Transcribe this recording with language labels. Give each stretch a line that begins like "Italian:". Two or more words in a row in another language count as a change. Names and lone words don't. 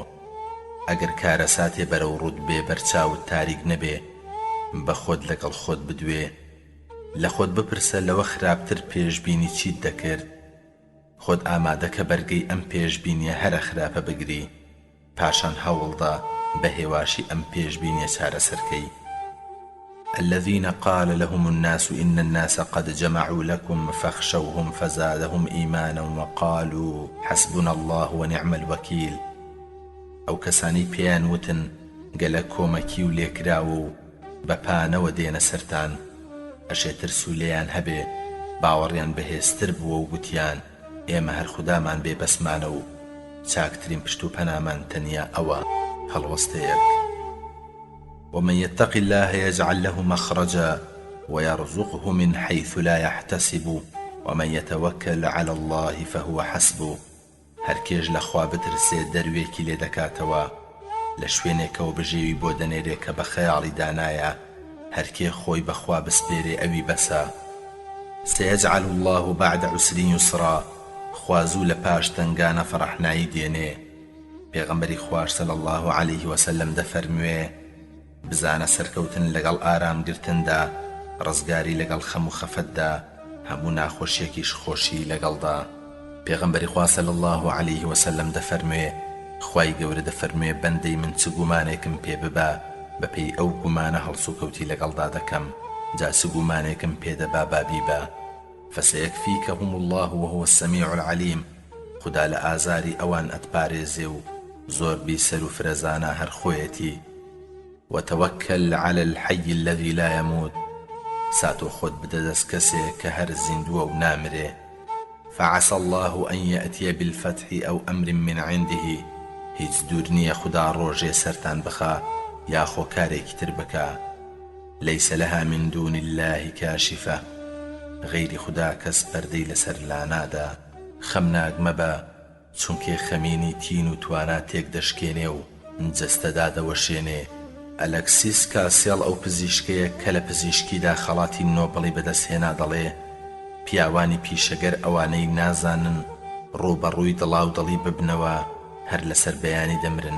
Central Kurdish: ئەگەر کارە ساتێ بەرەو ڕوود بێ بەرچاوت تاریک نەبێ، بە خۆت لەگەڵ خۆت بدوێ، لە خۆت بپرسە لەوە خراپتر پێشبینی چیت دەکرد. خۆت ئامادەکە بەرگەی ئەم پێشبینیە هەرە خراپە بگری، پاشان هەوڵدا بە هێواشی ئەم پێشبینیە چارەسەرکەی.
Arabic: الذين قال لهم الناس إن الناس قد جمعوا لكم فاخشوهم فزادهم إيمانا وقالوا حسبنا الله ونعم الوكيل.
Central Kurdish: ئەو کەسانی پێیان وتن گەلە کۆمەکی و لێکراوە و بەپانەوە دێنە سەرتان، ئەشێتر سوولەیان هەبێ باوەڕیان بەهێزتر بووە و گوتیان ئێمە هەر خودامان بێبەسمانە و چاکترین پشت و پەنامان تەنیا ئەوە. هەڵوەستەیەک.
Arabic: ومن يتق الله يجعل له مخرجا ويرزقه من حيث لا يحتسب ومن يتوكل على الله فهو حسبه.
Central Kurdish: هەرکێش لە خوا بترسێ دەروێکی لێ دەکاتەوە، لە شوێنێکەوە بژێوی بۆ دەنێرێ کە بە خەیاڵی دانایە، هەرکێ خۆی بەخوا بسپێرێ ئەوی بەسە.
Arabic: سيجعل الله بعد عسر يسرا.
Central Kurdish: خوا زوو لە پاش تەنگانە فەڕەحنایی دێنێ. پێغەمبەری خوار
Arabic: صلی الله عەلەیه وسەلەم
Central Kurdish: دەفەرموێ بزانە سەرکەوتن لەگەڵ ئارامگرتندا، ڕزگاری لەگەڵ خەم و خەفەتدا هەموو ناخۆشیەکیش خۆشی لەگەڵدا. پێغەمبەری خوا
Arabic: صلی الله عليه وسلم
Central Kurdish: دەفەرموێ خوای گەورە دەفەرموێ بەندەی من چ گومانێکم پێ ببا بەپێی ئەو گومانە هەڵسوکەوتی لەگەڵدا دەکەم، جا چ گومانێکم پێدەبا بابی بە
Arabic: فسيكفيكهم الله وهو السميع العليم.
Central Kurdish: خدا لە ئازاری ئەوان ئەتپارێزێ و زۆر بیسەر و فرەزانە هەر خۆیەتی.
Arabic: وتوكل على الحي الذي لا يموت.
Central Kurdish: ساتۆ خۆت بدە دەست کەسێک کە هەر زیندووە و نامرێ.
Arabic: فعسى الله أن يأتي بالفتح أو أمر من عنده.
Central Kurdish: هیچ دوور نییە خدا ڕۆژێ سەرتان بخا یا خۆکارێکی تر بکا.
Arabic: ليس لها من دون الله كاشفة.
Central Kurdish: غەیری خدا کەس پەردەی لەسەر لا نادا. خەمناک مەبە چونکێ خەمینی تین و توانا تێک دەشکێنێ و جەستەدا دەوەشێنێ. ئەلەکسیس کاسێڵ ئەو پزیشکەیە کە لە پزیشکیدا خەڵاتی نۆبڵی بەدەستهێنا دەڵێ پیاوانی پیشەگەر ئەوانەی نازانن ڕووبەڕووی دڵاو دڵی ببنەوە هەر لەسەر بەیانی دەمرن.